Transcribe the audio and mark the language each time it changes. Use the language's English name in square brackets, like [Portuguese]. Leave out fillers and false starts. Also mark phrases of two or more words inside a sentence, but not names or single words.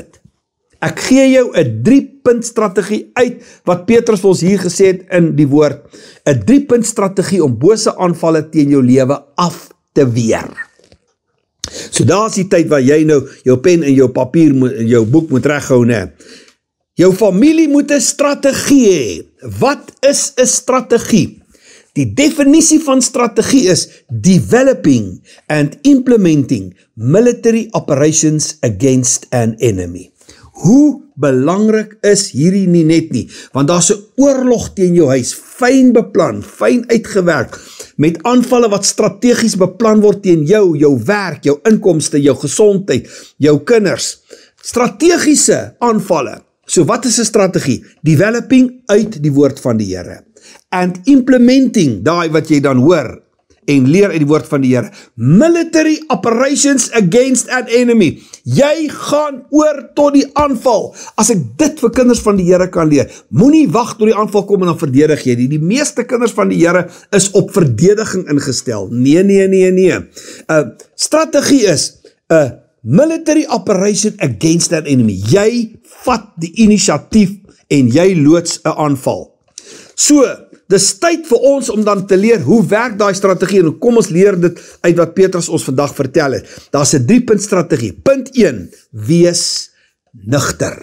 [Afrikaans] Ek gee jou 'n 3-punt strategie uit, wat Petrus vir ons hier gesê het in die woord, 'n 3-punt strategie om bose aanvalle teen jou lewe af te weer. So daar is die tyd waar jy nou jou pen en jou papier, jou boek moet reghou, ne? Jou familie moet 'n strategie hê. Wat is 'n strategie? Die definisie van strategie is [English] developing and implementing military operations against an enemy. [Afrikaans] Hoe belangrik is hierdie nie net nie, want daar's 'n oorlog teen jou huis, fyn beplan, fyn uitgewerk, met aanvalle wat strategies beplan word teen jou, jou werk, jou inkomste, jou gesondheid, jou kinders. Strategiese aanvalle. So wat is 'n strategie? Developing uit die woord van die Here. [English] And implementing, [Afrikaans] daai wat jy dan hoor en leer uit die woord van die Here. [English] Military operations against an enemy. [Afrikaans] Jy gaan oor tot die aanval. As ek dit vir kinders van die Here kan leer, moenie wag tot die aanval kom en dan verdedig jy die. Die meeste kinders van die Here is op verdediging ingestel. Nee. Strategie is 'n [English] military operation against an enemy. [Afrikaans] Jy vat die inisiatief en jy loods 'n aanval. So, dis tyd vir ons om dan te leer hoe werk daai strategie, en kom ons leer dit uit wat Petrus ons vandag vertel het. Daar's 'n 3-punt strategie. Punt 1, wees nugter.